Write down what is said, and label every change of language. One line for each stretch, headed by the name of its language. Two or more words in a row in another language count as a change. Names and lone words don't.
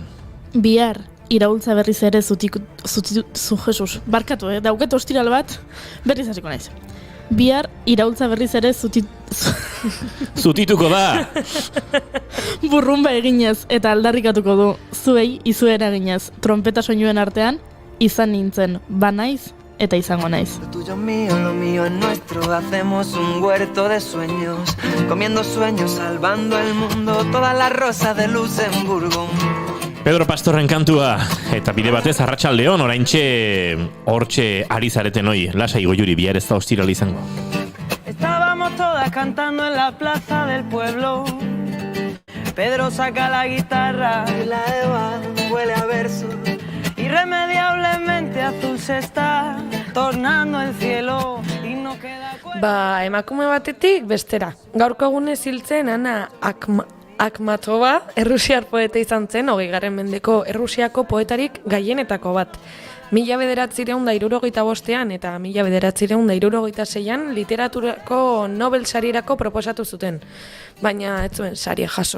Basque: Bihar, iraultza berriz ere Jesus, barkatu, dauket ostiral bat, berriz hasiko naiz. Bihar, iraultza berriz ere Zutituko da! burrumba eginez eta aldarrikatuko du. Zuei, izuera eginez, trompeta soinuen artean, izan nintzen, banaiz eta izango naiz.
Spanish: Lo tuyo mío es nuestro. Hacemos un huerto de sueños, comiendo sueños, salvando el mundo, todas las rosas de Luxemburgo.
Basque: Pedro Pastorren kantua, eta bide batez arratsaldeon oraintxe hortxe ari zareten hoi, lasai Goiuri, bihar ez da ostiral izango.
Spanish: Estábamos todas cantando en la plaza del pueblo. Pedro saca la guitarra y la Eva huele a verso. Irremediablemente azul se está tornando el cielo y no queda
Basque: emakume batetik bestera. Gaurko egunez hiltzen Ana Akhmatova, errusiar poeta izan zen, 20. mendeko Errusiako poetarik gaienetako bat. 1965 eta 1966 literaturako Nobel sarirako proposatu zuten, baina ez zuen saria jaso.